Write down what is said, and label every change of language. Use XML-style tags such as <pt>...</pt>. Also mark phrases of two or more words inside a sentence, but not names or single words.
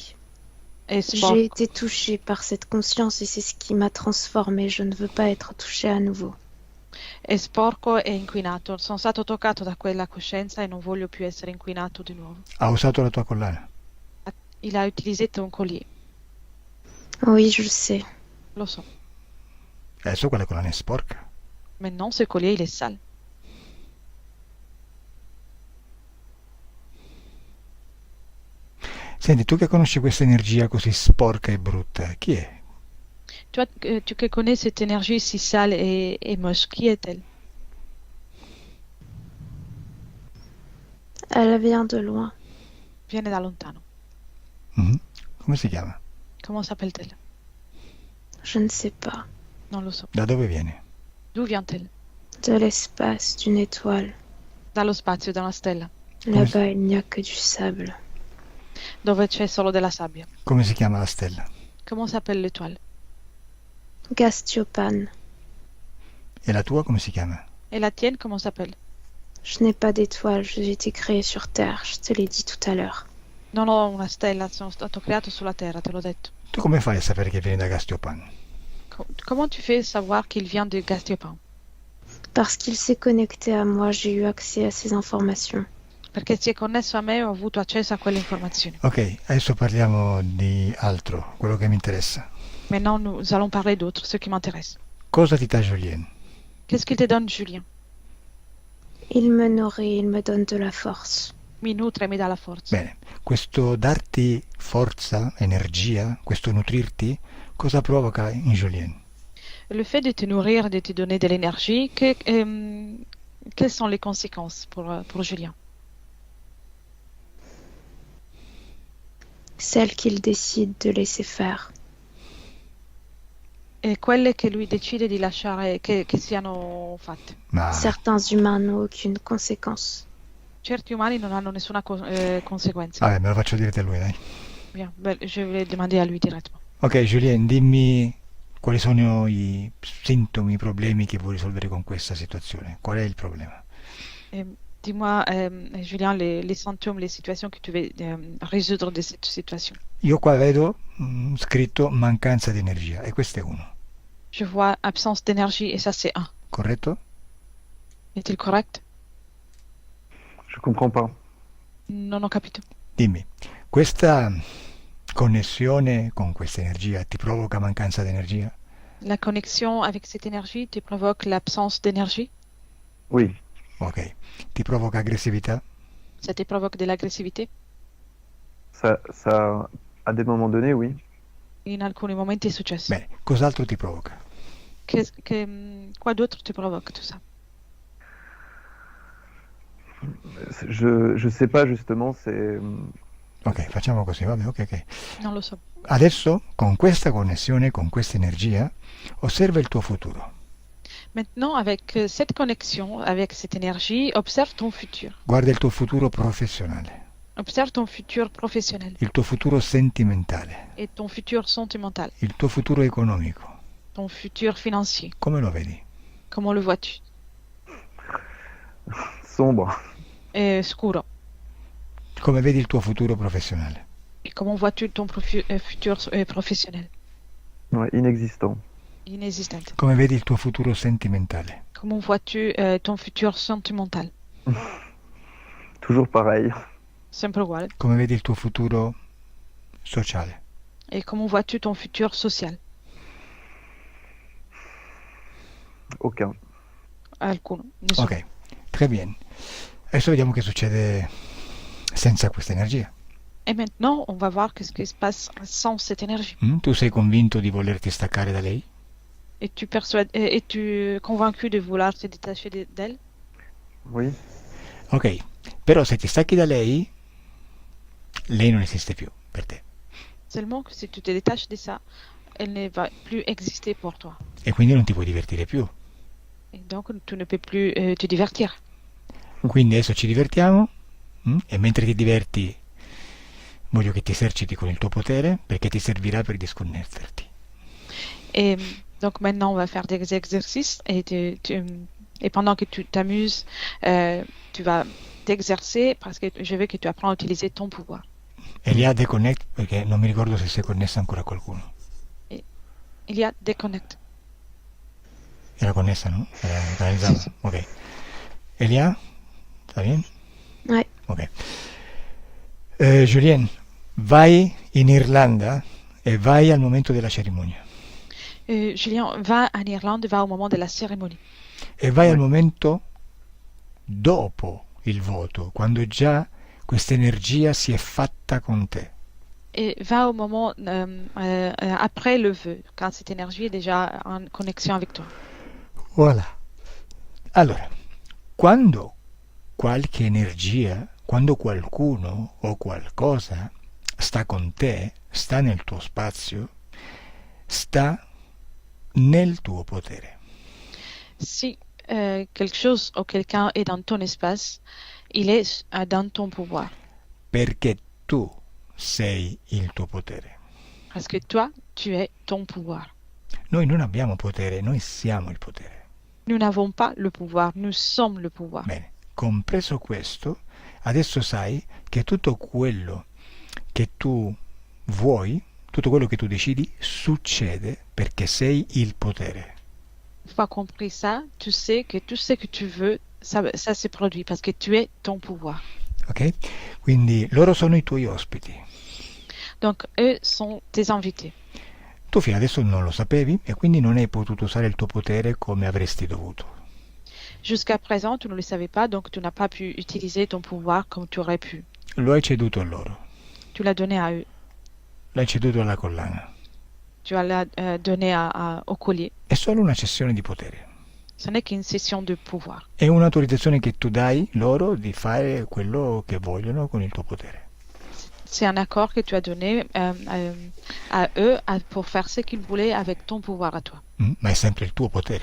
<it>È</it> <fr>J'ai</fr> <it>sporco.</it> <fr>été touchée par cette conscience et c'est ce qui m'a transformée. Je ne veux pas être touchée à nouveau.</fr> <it>È sporco e inquinato. Sono stato toccato da quella coscienza e non voglio più essere inquinato di nuovo. Ha usato la tua collana?</it> <fr>Il a utilisé ton collier. Oui, je le sais.</fr> <it>Lo so. Adesso quella collana è sporca.</it> <fr>Maintenant, ce collier, il est sale.</fr> <it>Senti, tu che conosci questa energia così sporca e brutta, chi è?</it> <fr>Tu qui connais cette énergie si sale et moche, qui est-elle? Elle vient de loin.</fr> <it>Viene da lontano. Mhm. Come si chiama?</it> <fr>Comment s'appelle-t-elle? Je ne sais pas.</fr> <it>Non lo so. Da dove viene?</it> <fr>D'où vient-elle? De l'espace, d'une étoile.</fr> <it>Dallo spazio, da una stella,</it> <fr>Là-bas, il n'y a que du sable.</fr> <it>dove c'è solo della sabbia. Come si chiama la stella?</it> <fr>Comment s'appelle l'étoile? Gastiopan.</fr> <it>E la tua come si chiama?</it> <fr>Et la tienne, comment s'appelle? Je n'ai pas d'étoile, j'ai été créée sur Terre, je te l'ai dit tout à l'heure.</fr> <it>Non ho una stella, sono stato creato sulla Terra, te l'ho detto. Tu come fai a sapere che viene da Gastiopan?</it> <fr>Comment tu fais savoir qu'il vient de Gastiopan? Parce qu'il s'est connecté à moi, j'ai eu accès à ces informations.</fr> <it>Perché si è connesso a me e ho avuto accesso a quelle informazioni. Ok, adesso parliamo di altro, quello che mi interessa.</it> <fr>Maintenant, nous allons parler d'autres, ce qui m'intéresse.</fr> <it>Cosa ti dà Julien?</it> <fr>Qu'est-ce qu'il te donne, Julien? Il me nourrit, il me donne de la force.</fr> <it>Mi nutre e mi dà la forza. Bene, questo darti forza, energia, questo nutrirti, cosa provoca in Julien?</it> <fr>Le fait de te nourrir, de te donner de l'énergie, quelles sont les conséquences pour Julien? Celle qu'il décide de laisser faire.</fr> <it>E quelle che lui decide di lasciare che siano fatte. Ma</it> <fr>Certains humains n'ont aucune conséquence.</fr> <it>Certi umani non hanno nessuna conseguenza. vabbè, me lo faccio dire da lui, dai.</it> <fr>Bien, je vais demander à lui directement.</fr> <it>Ok, Julien, dimmi quali sono i sintomi, i problemi che vuoi risolvere con questa situazione. Qual è il problema?</it> <fr>Dis-moi, Julien, les symptômes, les situations que tu veux résoudre de cette situation.</fr> <it>Io qua vedo scritto mancanza di energia e questo è uno,</it> <fr>Je vois absence d'énergie et ça c'est un.</fr> <it>corretto?</it> <fr>Est-il correct? Je comprends pas.</fr> <it>Non ho capito. Dimmi, questa connessione con questa energia ti provoca mancanza di energia?</it> <fr>La connexion avec cette énergie te provoque l'absence d'énergie? Oui. Ok.</fr> <it>Ti provoca aggressività?</it> <fr>Ça te provoque de l'agressivité? Ça, à des moments donnés, oui.</fr> <it>In alcuni momenti è successo. Bene, cos'altro ti provoca?</it> <fr>Quoi d'autre te provoque tout ça? Je sais pas justement, c'est</fr> <it>Ok, facciamo così, vabbè, ok. Non lo so. Adesso, con questa connessione, con questa energia, osserva il tuo futuro.</it> <fr>Maintenant, avec cette connexion, avec cette énergie, observe ton futur.</fr> <it>Guarda il tuo futuro professionale,</it> <fr>Observe ton futur professionnel</fr> <it>il tuo futuro sentimentale,</it> <fr>et ton futur sentimental,</fr> <it>il tuo futuro economico.</it> <fr>ton futur financier.</fr> <it>Come lo vedi?</it> <fr>Comment le vois-tu? sombre.</fr> <it>Scuro. Come vedi il tuo futuro professionale?</it> <fr>Et comment vois-tu ton futur professionnel? Ouais, inexistant. Inexistant.</fr> <it>Come vedi il tuo futuro sentimentale?</it> <fr>Comment vois-tu ton futur sentimental? Toujours pareil.</fr> <it>Sempre uguale. Come vedi il tuo futuro sociale?</it> <fr>Et comment vois-tu ton futur social? Aucun.</fr> <it>Alcuno. Nessuno.</it> <fr>Ok, très bien.</fr> <it>Adesso vediamo che succede senza questa energia.</it> <fr>Et maintenant, on va voir qu'est-ce qui se passe sans cette énergie.</fr> <it>Tu sei convinto di volerti staccare da lei?</it> <fr>Es-tu convaincu de vouloir te détacher d'elle? Oui.</fr> <it>Ok, però se ti stacchi da lei, lei non esiste più per te.</it> <fr>Seulement que si tu te détaches de ça, elle ne va plus exister pour toi.</fr> <it>E quindi non ti puoi divertire più.</it> <fr>Et donc, tu ne peux plus te divertir.</fr> <it>Quindi adesso ci divertiamo e mentre ti diverti voglio che ti eserciti con il tuo potere perché ti servirà per disconnetterti.</it> <fr>Et donc maintenant, on va faire des exercices et, et pendant que tu t'amuses, tu vas t'exercer parce que je veux que tu apprennes à utiliser ton pouvoir.</fr> <it>Elia deconnect perché non mi ricordo se sei connessa ancora a qualcuno.</it> <fr>Il y a déconnect.</fr> <it>Era connessa, no? Era canalizzata. Sì. Ok. Elia? Sta bien?</it> <fr>Ouais. Ok. Julien,</fr> <it>vai in Irlanda e vai al momento della cerimonia.</it> <fr>Julien, va en Irlande, va au moment de la cérémonie.</fr> <it>E vai al momento dopo il voto, quando già questa energia si è fatta con te.</it> <fr>Et va au moment après le vœu, quand cette énergie est déjà en connexion avec toi. Voilà.</fr> <it>Allora, quando qualche energia, quando qualcuno o qualcosa sta con te, sta nel tuo spazio, sta nel tuo potere.</it> <fr>Si quelque chose ou quelqu'un est dans ton espace, il est dans ton pouvoir.</fr> <it>Perché tu sei il tuo potere.</it> <fr>Parce que toi, tu es ton pouvoir.</fr> <it>Noi non abbiamo potere, noi siamo il potere.</it> <fr>Nous n'avons pas le pouvoir, nous sommes le pouvoir.</fr> <it>Bene, compreso questo, adesso sai che tutto quello che tu vuoi, tutto quello che tu decidi, succede perché sei il potere.</it> <fr>Une fois compris ça, tu sais que tout ce que tu veux, ça se produit parce que tu es ton pouvoir. Ok?</fr> <it>Quindi loro sono i tuoi ospiti.</it> <fr>Donc, eux sont tes invités.</fr> <it>Tu fino adesso non lo sapevi e quindi non hai potuto usare il tuo potere come avresti dovuto.</it> <fr>Jusqu'à présent, tu ne le savais pas, donc tu n'as pas pu utiliser ton pouvoir comme tu aurais pu.</fr> <it>Lo hai ceduto a loro.</it> <fr>Tu l'as donné à eux.</fr> <it>L'hai ceduto alla collana.</it> <fr>Tu l'as donné au collier.</fr> <it>È solo una cessione di potere.</it> <fr>Ce n'est qu'une session de pouvoir.</fr> <it>È un'autorizzazione che tu dai loro di fare quello che vogliono con il tuo potere.</it> <fr>C'est un accord que tu as donné à eux pour faire ce qu'ils voulaient avec ton pouvoir à toi.</fr> <it>Ma è sempre il tuo potere.</it>